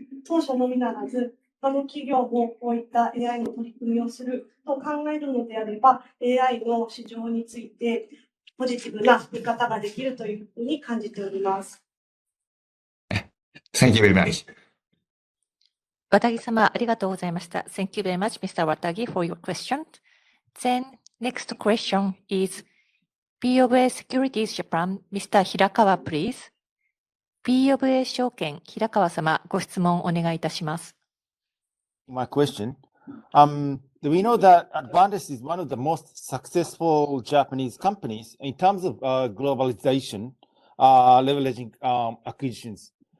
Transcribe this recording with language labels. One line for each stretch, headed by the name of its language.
Japanese: 当社のみならず、他の企業もこういった AI の取り組みをすると考えるのであれば、AI の市場についてポジティブな見方ができるというふうに感じております。
English: Thank you very much.
Japanese: 綿木様、ありがとうございました。
English: Thank you very much, Mr. Watagi, for your question. Then, next question is BofA Securities Japan, Mr. Hirakawa, please.
Japanese: BofA 証券、平川様、ご質問お願いいたします。
English: My question. We know that Advantest is one of the most successful Japanese companies in terms of globalization, leveraging acquisitions.